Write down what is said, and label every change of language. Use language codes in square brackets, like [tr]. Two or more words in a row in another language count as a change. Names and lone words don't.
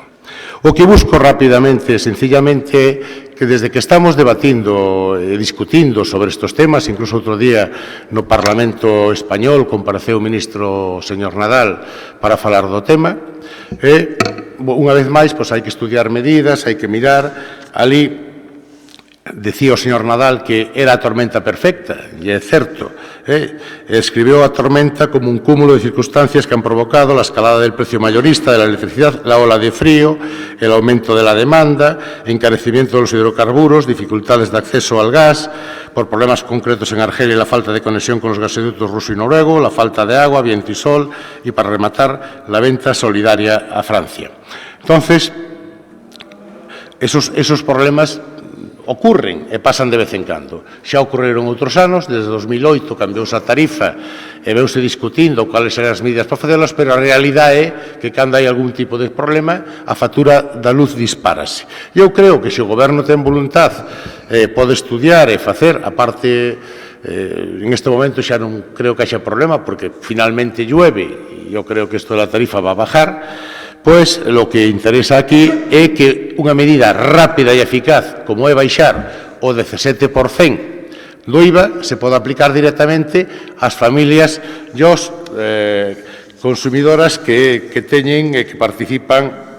[gl] O que busco rapidamente, sencillamente, que desde que estamos debatindo e discutindo sobre estes temas, incluso outro día no Parlamento español compareceu o ministro señor Nadal para falar do tema, unha vez máis, pois hai que estudiar medidas, hai que mirar. Ali decía o señor Nadal que era a tormenta perfecta, e é certo. Escribiu a tormenta como un cúmulo de circunstancias que [es] han provocado la escalada del precio mayorista de la electricidad, la ola de frío, el aumento de la demanda, encarecimiento de los hidrocarburos, dificultades de acceso al gas, por problemas concretos en Argelia y la falta de conexión con los gasoductos ruso y noruego, la falta de agua, viento y sol, y para rematar, la venta solidaria a Francia. Entonces, esos problemas ocurren [gl] e pasan de vez en cando. Xa ocorreron outros anos, desde 2008 cambiou a tarifa e veuse discutindo [es] cuáles eran [gl] as medidas para facelas, pero a realidade é que cando hai algún tipo de problema, a factura da luz dispárase. Eu creo que se o Goberno ten voluntad, pode estudiar e facer, a parte, en este momento xa non creo que haxa problema, porque finalmente llueve, e eu creo que isto da tarifa [es] va a bajar, [gl] pois [es] lo que interesa [gl] aquí é que unha medida rápida e eficaz, como é baixar o 17% do IVA, se pode aplicar directamente ás familias e aos consumidoras que teñen e que participan